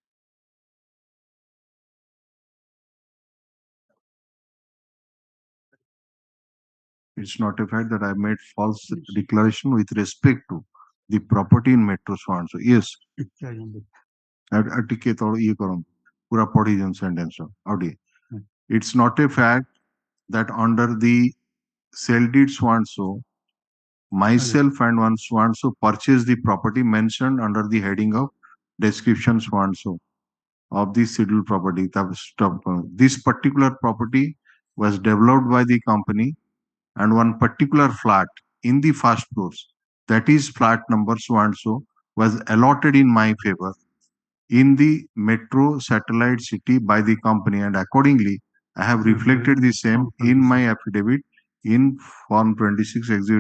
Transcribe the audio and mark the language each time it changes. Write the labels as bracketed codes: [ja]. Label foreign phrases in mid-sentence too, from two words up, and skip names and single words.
[en] It's not a fact that I made false declaration with respect to the property in metro so and so. Yes. [or] ଟିକେ ତଳ ଇଏ କରନ୍ତୁ ପୁରା ପଢି ଦିଅନ୍ତୁ ସେଣ୍ଟେନ୍ସ ଆଉ ଟିକେ [en] it's not a fact that under the sale deed so and so myself and one so and so purchased the property mentioned under the heading of description so and so of the scheduled property. This particular property was developed by the company and one particular flat in the first floors, that is flat number so and so, was allotted in my favor in the metro satellite city by the company, and accordingly I have reflected the same in my affidavit in form 26 exhibit.